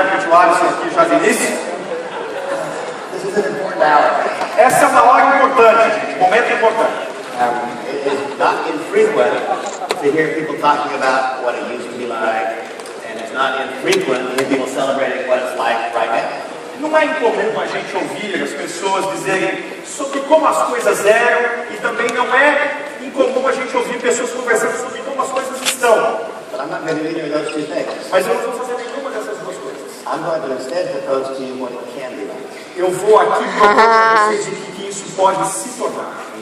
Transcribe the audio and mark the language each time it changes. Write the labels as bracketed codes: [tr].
[pt] o Alisson aqui já de início. Essa é uma hora importante, gente, momento importante. [en] It's not infrequent to hear people talking about what it used to be like, and it's not infrequent to hear people celebrating what it's like right now. [pt] Não é incomum a gente ouvir as pessoas dizerem sobre como as coisas eram, e também não é incomum a gente ouvir pessoas conversando sobre como as coisas estão. [en] But I'm not going to do either of those two things. [pt] Mas eu não vou fazer nenhuma dessas duas coisas. [en] I'm going to instead propose to you what it can be like. [pt] Eu vou aqui propor para vocês o que isso pode se tornar.